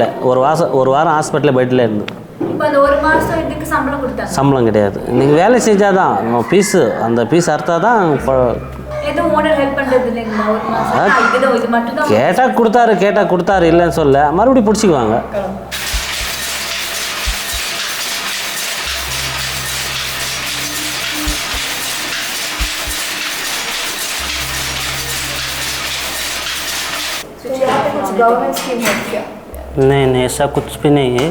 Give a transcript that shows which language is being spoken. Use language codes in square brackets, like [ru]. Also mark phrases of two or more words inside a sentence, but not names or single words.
[ta] ஒரு வாரம் ஹாஸ்பிட்டலில் பெட்டில் இருந்தேன். இப்போ அந்த ஒரு மாதம் இதுக்கு சம்பளம் கொடுத்தாங்க? சம்பளம் கிடையாது, நீங்கள் வேலை செஞ்சால் தான் ஃபீஸு, அந்த ஃபீஸ் அறுத்தா தான் எதுவும் ஓனர் ஹெல்ப் பண்றது இல்லைங்களா? ஒரு மாசம் இதுதான் இது மட்டும் தான். கேட்டால் கொடுத்தாரு இல்லைன்னு சொல்ல, மறுபடியும் பிடிச்சிக்குவாங்க. [hi] तो यहाँ पे कुछ गवर्नमेंट स्कीम है क्या? नहीं ऐसा कुछ भी नहीं है।